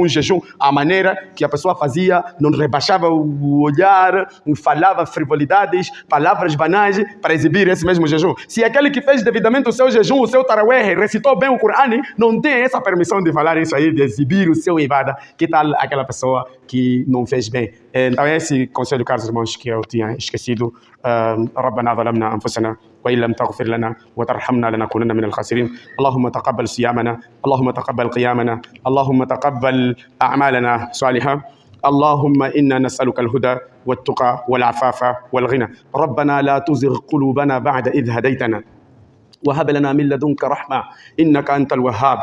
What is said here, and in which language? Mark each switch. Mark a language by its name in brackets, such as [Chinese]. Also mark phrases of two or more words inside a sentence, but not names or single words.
[Portuguese] Um jejum, a maneira que a pessoa fazia, não rebaixava o olhar, falava frivolidades, palavras banais, para exibir esse mesmo jejum. Se aquele que fez devidamente o seu jejum, o seu tarawih, recitou bem o Corão, não tem essa permissão de falar isso aí, de exibir o seu ibada. Que tal aquela pessoa que não fez bem? Então esse conselho, caros irmãos, que eu tinha esquecido. [Arabic] ربنا ظلمنا أنفسنا وإن لم تغفر لنا وترحمنا لنكونن من الخاسرين. اللهم تقبل صيامنا، اللهم تقبل قيامنا، اللهم تقبل أعمالنا صالحة. اللهم إنا نسألك الهدى والتقى والعفاف والغنى. ربنا لا تزغ قلوبنا بعد إذ هديتنا وهب لنا من لدنك رحمة إنك أنت الوهاب.